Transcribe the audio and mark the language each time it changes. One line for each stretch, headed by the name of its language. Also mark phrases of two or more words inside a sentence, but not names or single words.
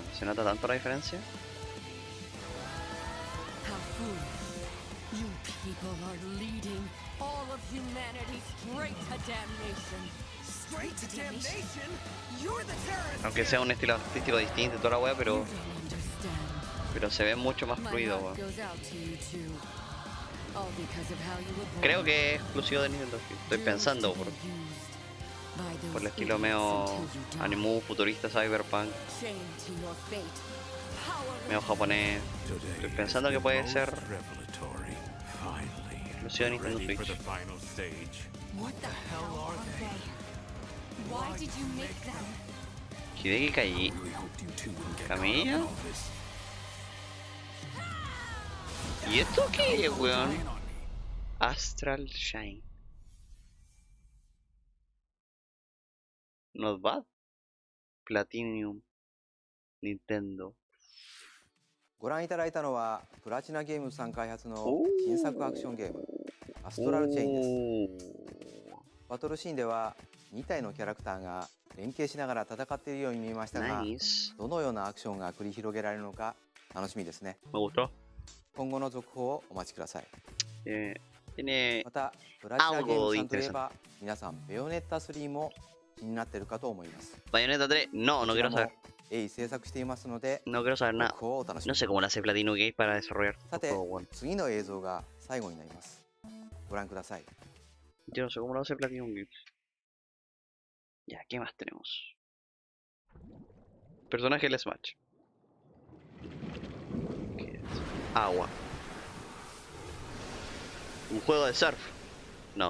Spanish: ¿Se nota tanto la diferencia?
English: How foolish. You people are leading all of humanity straight to damnation. Straight to damnation? You're the terrorist!
Spanish: Aunque sea un estilo artístico distinto y toda la weá,
English: You
Spanish: pero,
English: don't understand.
Spanish: pero se ve mucho más
English: My
Spanish: fluido,
English: heart
Spanish: weón.
English: goes out to you too. All because of how you were born.
Spanish: Creo que es exclusivo de Nintendo Switch. Estoy pensando por el estilo medio animu, futurista, cyberpunk, medio japonés. Estoy pensando que puede ser exclusivo de Nintendo Switch.
English: What the hell are they? Why did you make them? Hideki Kaji. Camilla.
Spanish: ¿Y esto qué es, weón?
English: Astral Shine. Not bad. Platinum. Nintendo.
Japanese: ご覧いただいたのはプラチナゲームズさん開発の新作アクションゲームアストラルチェインです。バトルシーンでは2体のキャラクターが連携しながら戦っているように見えましたが、
English: Nice.
Japanese: どのようなアクションが繰り広げられるのか楽しみですね。
Spanish: Me gustó.
Japanese: 今後の続報をお待ちください。
Spanish: Tiene
Japanese: またプラチナゲームズさんといえば皆さんベヨネッタ3も気になっているかと思います。
Spanish: Bayonetta 3. No, no quiero saber.
Japanese: 鋭意制作していますので
Spanish: No quiero saber
Japanese: 続
Spanish: nada.
Japanese: 報をお楽しみ
Spanish: No
Japanese: に。
Spanish: sé cómo le hace Platino Gate para desarrollar
Japanese: さ
Spanish: este
Japanese: て
Spanish: juego, weón.
Japanese: 次の映像が最後になります。ご覧ください。
Spanish: Yo no sé cómo lo hace Platino Gate. Ya, ¿qué más tenemos? Personaje del Smash. ¿Qué es? Agua. Un juego de surf. No.